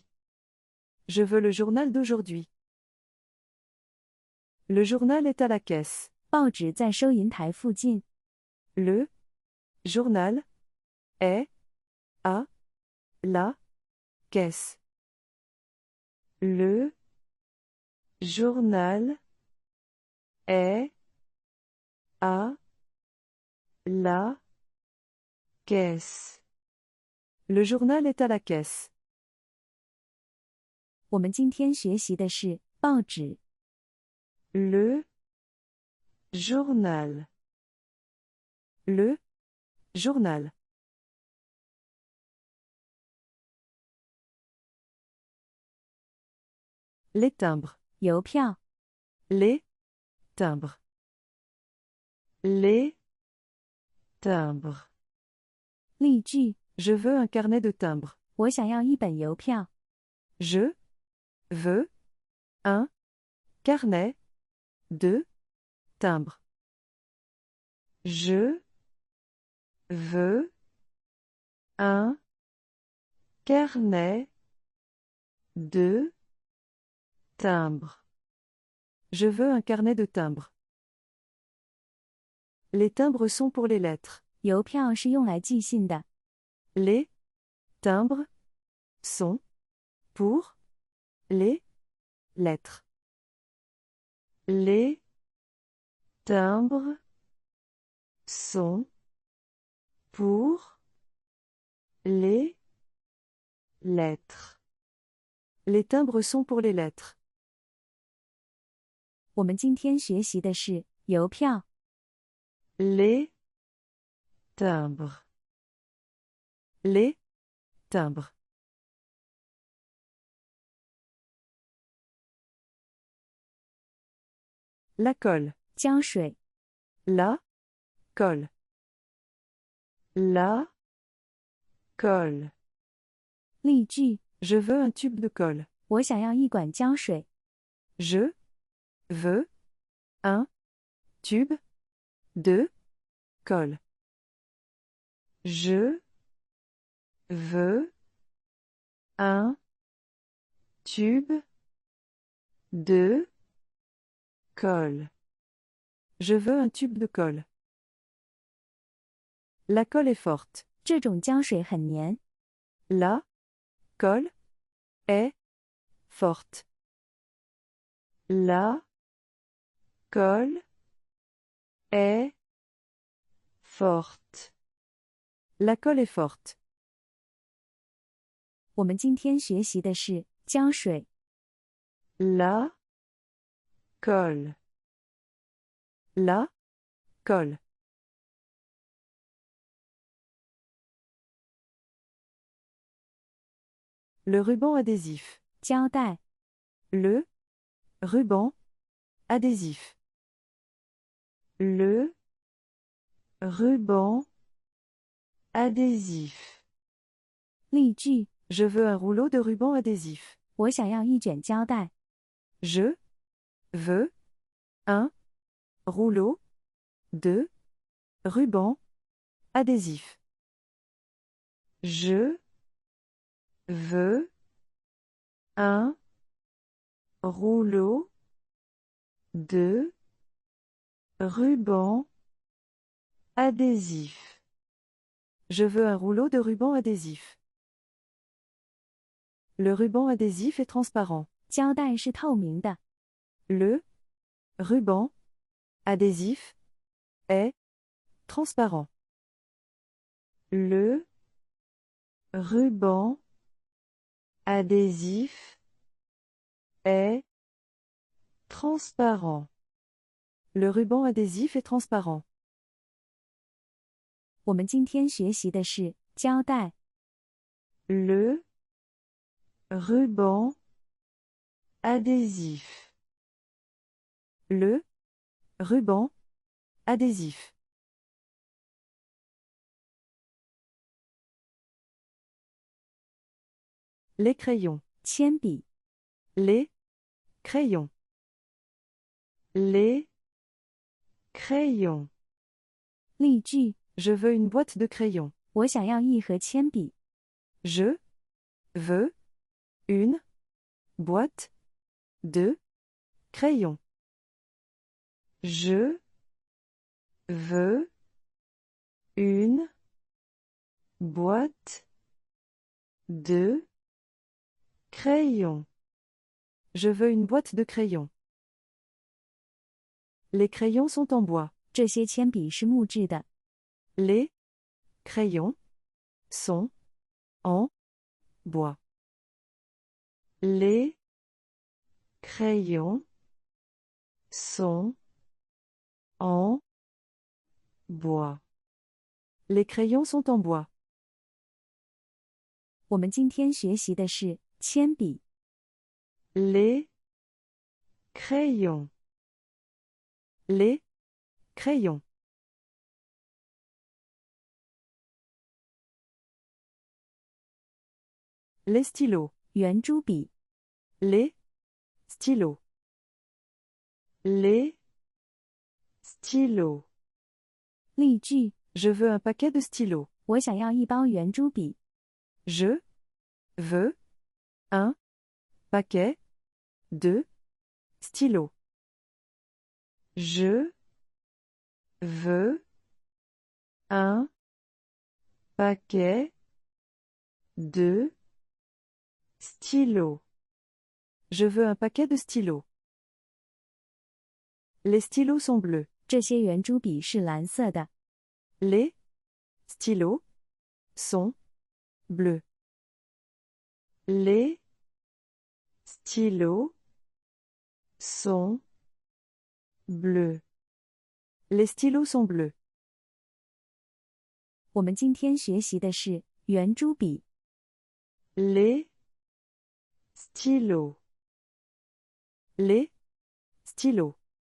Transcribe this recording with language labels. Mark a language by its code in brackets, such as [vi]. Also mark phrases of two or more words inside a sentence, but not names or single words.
[fr] Je veux le journal d'aujourd'hui. Le journal est à la caisse. [zh] 报纸在收银台附近。 [fr] Le journal est à la caisse. Le journal est à la caisse. Le journal est à la caisse. [zh] 我们今天学习的是报纸。 [fr] Le journal. Le journal. Les timbres. [zh] 邮票。 [fr] Les timbres. Les timbres. [zh] 例句： [fr] Je veux un carnet de timbres. [zh] 我想要一本邮票。 [fr] Je veux un carnet de timbres. Je veux un carnet de timbres. Je veux un carnet de timbres. Les timbres sont pour les lettres. [zh] 邮票是用来寄信的。 [fr] Les timbres sont pour les lettres. Les timbres sont pour les lettres. Les timbres sont pour les lettres. [zh] 我们今天学习的是邮票。 [fr] Les timbres. Les timbres. La colle. [zh] 胶水。 [fr] La colle. La colle. [zh] 例句： [fr] Je veux un tube de colle. [zh] 我想要一管胶水。 [fr] Je veux un tube de colle. Je veux un tube de colle. Je veux un tube de colle. La colle est forte. [zh] 这种胶水很黏。 [fr] La colle est forte. La colle est forte. La colle est forte. [zh] 我们今天学习的是胶水。 [fr] La colle. La colle. Le ruban adhésif. [zh] 胶带。 [fr] Le ruban adhésif. Le ruban adhésif. [zh] 例句： [fr] Je veux un rouleau de ruban adhésif. [zh] 我想要一卷胶带。 [fr] Je veux un rouleau de ruban adhésif. Je veux un rouleau de ruban adhésif. Je veux un rouleau de ruban adhésif. Le ruban adhésif est transparent. [zh] 胶带是透明的。 [fr] Le ruban adhésif est transparent. Le ruban adhésif est transparent. Le ruban adhésif est transparent. [zh] 我们今天学习的是胶带。 [fr] Le ruban adhésif. Le ruban adhésif. Les crayons. [zh] 铅笔。 [fr] Les crayons. Les crayons. [zh] 例句： [fr] Je veux une boîte de crayons. [zh] 我想要一盒铅笔。 [fr] Je veux une boîte de crayons. Je veux une boîte de crayons. Je veux une boîte de crayons. Les crayons sont en bois. [zh] 这些铅笔是木质的。 [fr] Les crayons sont en bois. Les crayons sont en bois. Les crayons sont en bois. [zh] 我们今天学习的是铅笔。 [fr] Les crayons. Les crayons. Les stylos. [zh] 圆珠笔。 [fr] Les stylos. Les stylos. [zh] 例句： [fr] Je veux un paquet de stylos. [zh] 我想要一包圆珠笔。 [fr] Je veux un paquet de stylos. Je veux un paquet de stylos. Je veux un paquet de stylos. Les stylos sont bleus. [zh] 这些圆珠笔是蓝色的。 [fr] Les stylos sont bleus. Les stylos sont bleus. Les stylos sont bleus. [zh] 我们今天学习的是圆珠笔。 [fr] Les stylos. Les stylos.